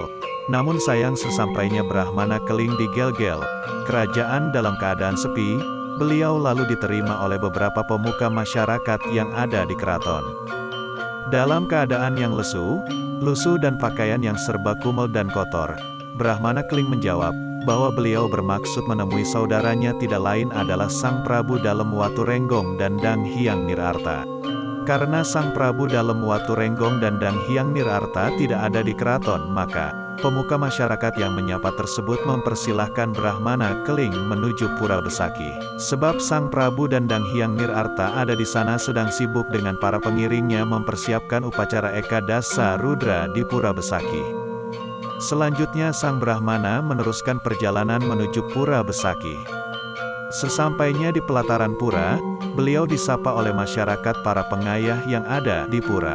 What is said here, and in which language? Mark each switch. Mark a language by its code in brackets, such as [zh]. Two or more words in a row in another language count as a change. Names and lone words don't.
[id] Namun sayang sesampainya Brahmana Keling di Gel-Gel, kerajaan dalam keadaan sepi, beliau lalu diterima oleh beberapa pemuka masyarakat yang ada di keraton. Dalam keadaan yang lesu, lusuh dan pakaian yang serba kumel dan kotor, Brahmana Keling menjawab, bahwa beliau bermaksud menemui saudaranya tidak lain adalah Sang Prabu Dalem Watu Renggong dan Dang Hyang Nirarta. Karena Sang Prabu Dalem Watu Renggong dan Dang Hyang Nirarta tidak ada di keraton, maka pemuka masyarakat yang menyapa tersebut mempersilahkan Brahmana Keling menuju Pura Besakih. Sebab Sang Prabu dan Dang Hyang Nirarta ada di sana sedang sibuk dengan para pengiringnya mempersiapkan upacara Ekadasa Rudra di Pura Besakih. Selanjutnya Sang Brahmana meneruskan perjalanan menuju Pura Besakih. Sesampainya di pelataran pura, beliau disapa oleh masyarakat para pengayah yang ada di pura.